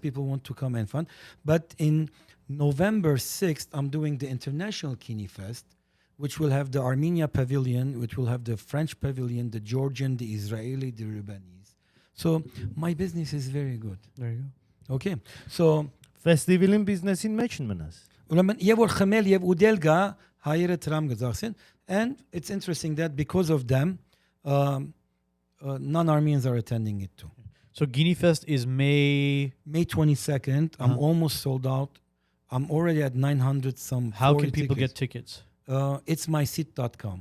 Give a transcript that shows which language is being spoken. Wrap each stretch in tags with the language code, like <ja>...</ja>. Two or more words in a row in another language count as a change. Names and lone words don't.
<en>people want to come and fun. But in November 6th, I'm doing the International Kini Fest, which will have the Armenia Pavilion, which will have the French Pavilion, the Georgian, the Israeli, the Lebanese. So my business is very good. There you go. Okay. So</en> <hy>Festivalin business-ին մեջ են մնաս։ ուրեմն եւ որ խմել եւ ուդել գա հայերը տրամ գծախսեն,</hy> <en>and it's interesting that because of them non-Armenians are attending it too. So Guinea Fest is May. May 22nd, I'm Uh-huh. almost sold out. I'm already at 900 some. How 40 can people tickets. get tickets? It's myseat.com.</en>